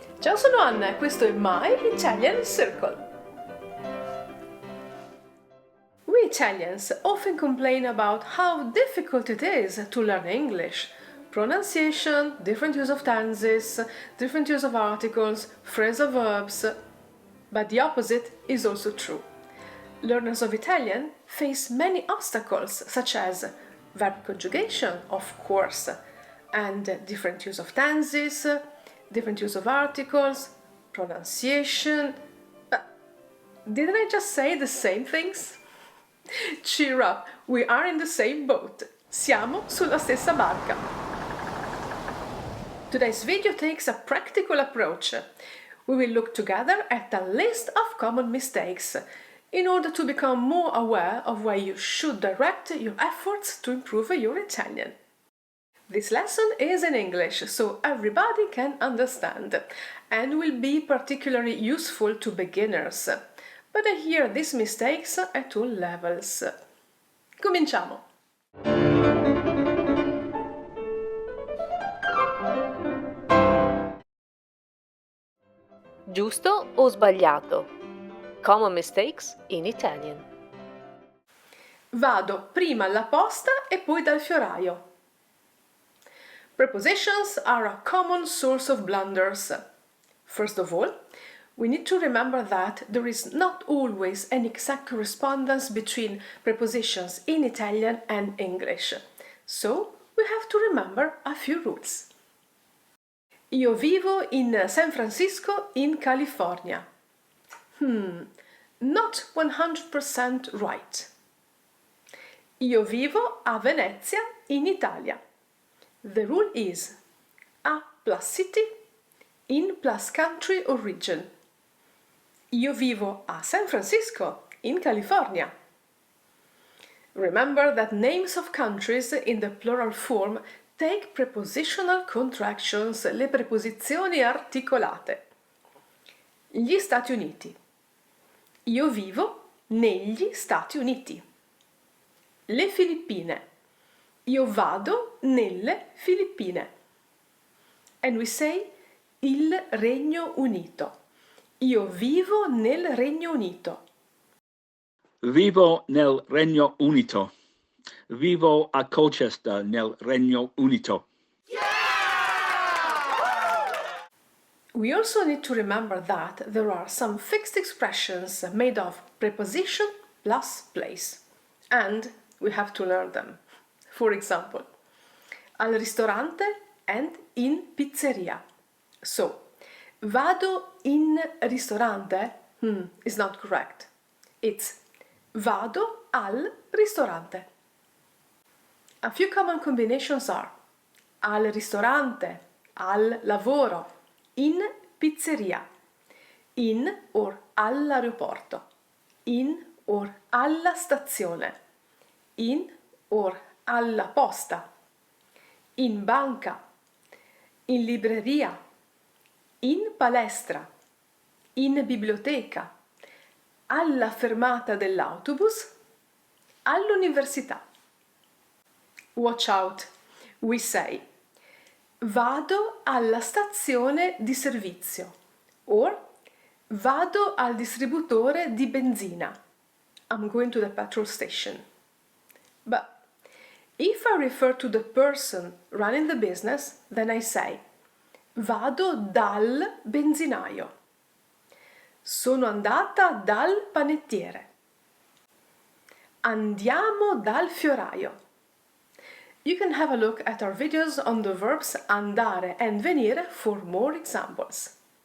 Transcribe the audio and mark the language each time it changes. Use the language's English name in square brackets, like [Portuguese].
[Italian] Ciao, sono Anna e questo è My Italian Circle. [English] We Italians often complain about how difficult it is to learn English. Pronunciation, different use of tenses, different use of articles, phrasal verbs. But the opposite is also true. Learners of Italian face many obstacles, such as verb conjugation, of course, and different use of tenses, different use of articles, pronunciation. Didn't I just say the same things? Cheer up, we are in the same boat. [Italian] Siamo sulla stessa barca. [English] Today's video takes a practical approach. We will look together at a list of common mistakes in order to become more aware of where you should direct your efforts to improve your Italian. This lesson is in English, so everybody can understand, and will be particularly useful to beginners. But I hear these mistakes at all levels. [Italian] Cominciamo! Giusto o sbagliato? [English] Common mistakes in Italian. [Italian] Vado prima alla posta e poi dal fioraio. [English] Prepositions are a common source of blunders. First of all, we need to remember that there is not always an exact correspondence between prepositions in Italian and English. So, we have to remember a few rules. [Italian] Io vivo in San Francisco, in California. [English] Not 100% right. [Italian] Io vivo a Venezia, in Italia. [English] The rule is a plus city, in plus country or region. [Italian] Io vivo a San Francisco, in California. [English] Remember that names of countries in the plural form take prepositional contractions, [Italian] le preposizioni articolate. Gli Stati Uniti. Io vivo negli Stati Uniti. Le Filippine. Io vado nelle Filippine. [English] And we say [Italian] il Regno Unito. Io vivo nel Regno Unito. Vivo nel Regno Unito. Vivo a Colchester nel Regno Unito. [English] We also need to remember that there are some fixed expressions made of preposition plus place, and we have to learn them. For example, [Italian] al ristorante and in pizzeria. [English] So, [Italian] vado in ristorante [English] is not correct. It's [Italian] vado al ristorante. [English] A few common combinations are [Italian] al ristorante, al lavoro, in pizzeria, in or all'aeroporto, in or alla stazione, in or alla posta, in banca, in libreria, in palestra, in biblioteca, alla fermata dell'autobus, all'università. [English] Watch out, we say [Italian] vado alla stazione di servizio or vado al distributore di benzina. [English] I'm going to the petrol station. But if I refer to the person running the business, then I say [Italian] vado dal benzinaio. Sono andata dal panettiere. Andiamo dal fioraio. [English] You can have a look at our videos on the verbs andare and venire for more examples.